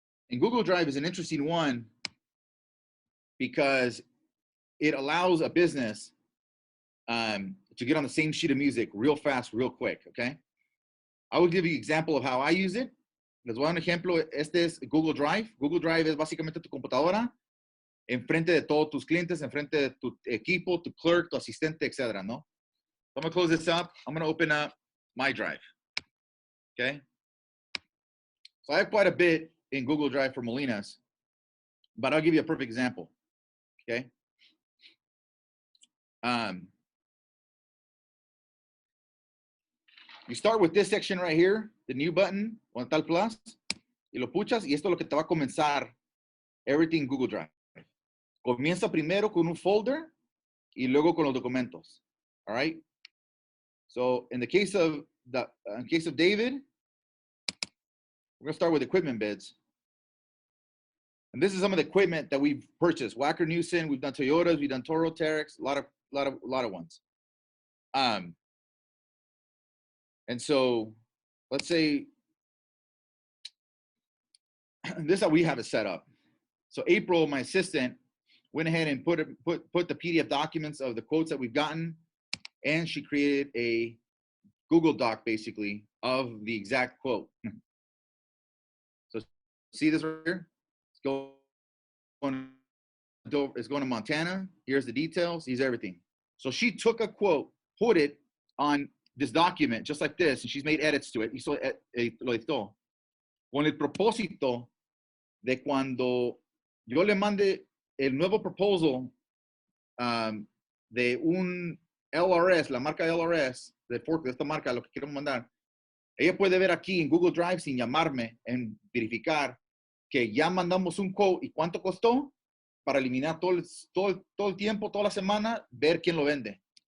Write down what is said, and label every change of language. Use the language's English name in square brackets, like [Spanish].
[English] And Google Drive is an interesting one because it allows a business to get on the same sheet of music real fast, real quick, okay? I will give you an example of how I use it. [Spanish] Les voy a dar un ejemplo. Este es Google Drive. Google Drive es básicamente tu computadora enfrente de todos tus clientes, enfrente de tu equipo, tu clerk, tu asistente, etc., ¿no? [English] So I'm going to close this up. I'm going to open up my Drive, okay? So I have quite a bit in Google Drive for Molina's, but I'll give you a perfect example, okay? You start with this section right here, the new button, [Spanish] donde está el plus, y lo puchas, y esto es lo que te va a comenzar [English] everything [Spanish] Google Drive. Comienza primero con un folder y luego con los documentos, [English] all right? So in the case of David, we're gonna start with equipment bids. And this is some of the equipment that we've purchased. Wacker Neuson, we've done Toyotas, we've done Toro, Terex, a lot of ones. And so let's say this is how we have it set up. So April, my assistant, went ahead and put the PDF documents of the quotes that we've gotten, and she created a Google Doc basically of the exact quote. So see this right here? It's going to Montana. Here's the details. Here's everything. So she took a quote, put it on this document just like this, and she's made edits to it. [Spanish] Hizo lo editó con el propósito de cuando yo le mande el nuevo proposal de un LRS, la marca LRS, de esta marca, lo que quiero mandar, ella puede ver aquí en Google Drive sin llamarme, en verificar que ya mandamos un quote y cuánto costó para eliminar todo el tiempo, toda la semana, ver quién lo vende.